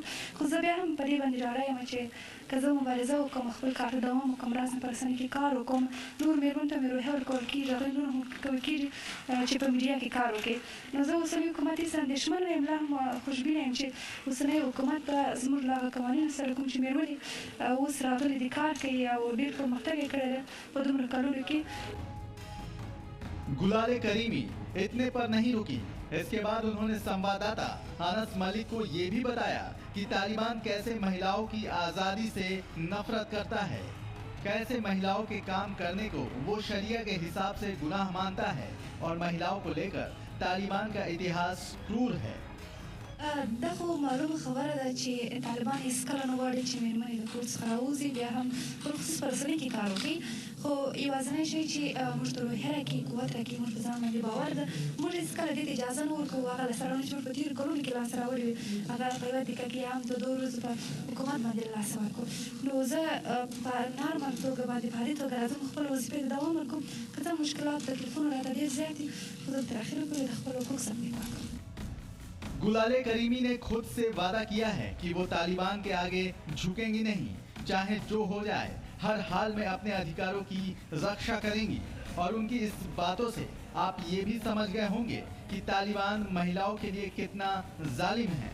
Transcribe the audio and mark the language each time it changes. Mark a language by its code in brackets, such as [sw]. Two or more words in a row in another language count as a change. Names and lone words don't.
[ps] خو زه بیا هم په دې باندې ډاډه یم چې که زه مبارزه وکړم، خپل کار ته دوام وکړم، راز نه په رسنۍ کې کار وکړم، نور مېرمنو ته مې روحیه ورکول کېږي، هغوی نور هم کولی کېږي چې په میډیا کې کار وکړي. نو زه اوسني حکومت هېڅ اندېښمنه یم، لا هم خوشبینه یم چې اوسنی حکومت به زموږ له هغه قوانینو سره کوم چې مېرمنې اوس راغلي دي کار کوي او ډېر پرمختګ یې کړی دی په دومره کلونو کې. [hi] गुलाले करीमी इतने पर नहीं रुकी। इसके बाद उन्होंने संवाददाता अनस मलिक को ये भी बताया कि तालिबान कैसे महिलाओं की आज़ादी से नफरत करता है, कैसे महिलाओं के काम करने को वो शरिया के हिसाब से गुनाह मानता है और महिलाओं को लेकर तालिबान का इतिहास क्रूर है। [ps] دا خو معلومه خبره ده چې طالبان هېڅکله نه غواړي چې مېرمنې د کور څخه راوځي، بیا هم خصوص په رسنۍ کې کار وکړي. خو یوازینی شی چې موږ ته روحیه راکړي، قوت راکړي، موږ په ځان باندې باور ده، موږ هېڅکله دې ته اجازه نه ورکوو. هغه لاسته راوړنې چې موږ په تېرو کلونو کې لاسته راوړې وې هغه په یوه دقیقه کې هم د 2 ورځو په حکومت باندې له لاسه ورکړو. نو زه په نارمل توګه باندې په عادي توګه راځم خپل وظیفې ته دوام ورکوم. که څه مشکلات تکلیفونه راته ډېر زیات دي خو زه تر اخره پورې د خپل حقوق ساتنې کوم. [hi] गुलाले करीमी ने खुद से वादा किया है कि वो तालिबान के आगे झुकेंगी नहीं, चाहे जो हो जाए, हर हाल में अपने अधिकारों की रक्षा करेंगी। और उनकी इस बातों से आप ये भी समझ गए होंगे कि तालिबान महिलाओं के लिए कितना जालिम है।